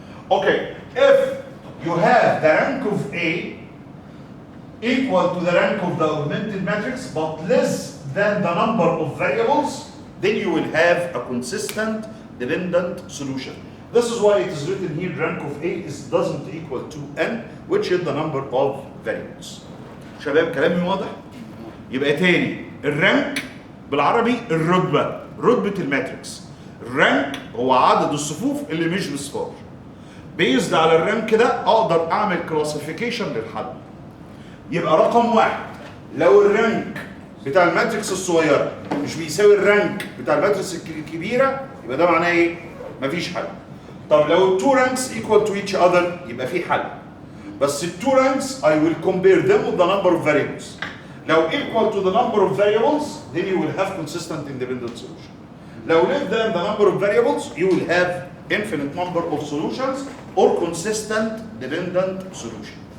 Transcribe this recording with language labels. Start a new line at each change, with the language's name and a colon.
English: Okay, if you have the rank of A equal to the rank of the augmented matrix but less than the number of variables, then you will have a consistent dependent solution. This is why it is written here rank of A doesn't equal to n, which is the number of variables.
Arabic: شباب كلامي واضح؟ يبقى تاني الرانك بالعربي الرتبة، رتبة الماتريكس. الرانك هو عدد الصفوف اللي مش بصفار. بيزد على الرانك ده اقدر اعمل كلاسيفيكيشن للحل. يبقى رقم واحد، لو الرانك بتاع الماتريكس الصغيرة مش بيساوي الرانك بتاع الماتريكس الكبيرة، يبقى ده معناه ايه؟ مفيش حل. طب لو التو رانكس
English: equal to each other
Arabic: يبقى في حل. بس التو رانكس
English: I will compare them with the number of variables. لو equal to the number of variables, then you will have consistent independent solution. لو less than the number of variables, you will have infinite number of solutions or consistent dependent solution.